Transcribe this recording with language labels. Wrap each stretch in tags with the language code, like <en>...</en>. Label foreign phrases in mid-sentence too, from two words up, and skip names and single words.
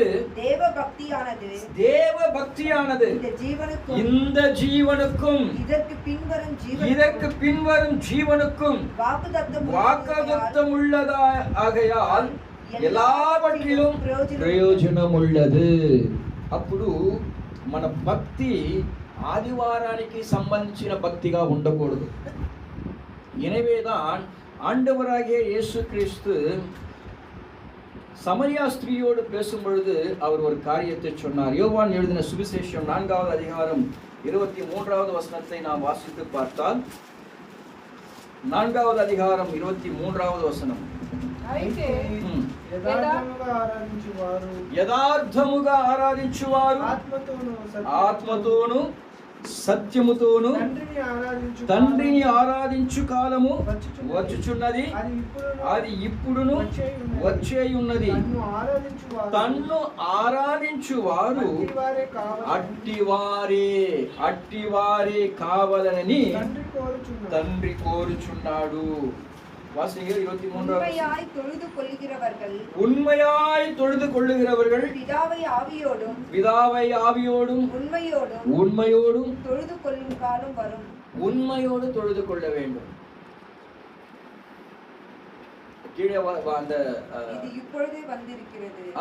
<ta>தேவ பக்தியானது இந்த ஜீவனுக்கும் இதற்கு பின்வரும் ஜீவனுக்கும் வாக்குத்தத்தம் உள்ளதாகையால் எல்லாவற்றிலும் பிரயோஜனம் உள்ளது.</ta> <te>అప్పుడు మన భక్తి ఆదివారానికి సంబంధించిన భక్తిగా ఉండకూడదు.</te> <ta>எனவேதான் ஆண்டவராகிய இயேசு கிறிஸ்து சமரியா ஸ்திரீயோடு பேசும் பொழுது அவர் ஒரு காரியத்தை சொன்னார். யோவான் எழுதின சுவிசேஷம் 4வது அதிகாரம் 23வது வசனத்தை நாம் வாசித்து பார்த்தால், 4வது அதிகாரம் 23வது వచనం.</ta> <te>యథార్థముగా ఆరాధించువారు ఆత్మతోను సత్యముతోను తండ్రిని ఆరాధించు కాలము వచ్చుచున్నది, అది ఇప్పుడును వచ్చేయున్నది. తన్ను ఆరాధించువారు అట్టివారే కావాలని తండ్రి కోరుచున్నాడు.</te> <ta>உண்மையாய் தொழுது கொள்ளுகிறவர்கள் பிதாவை ஆவியோடும் உண்மையோடும் தொழுது கொள்ளும் காலம் வரும். உண்மையோடு தொழுது கொள்ள வேண்டும். கீழே அந்த இப்பொழுதே வந்திருக்கிறது.</ta>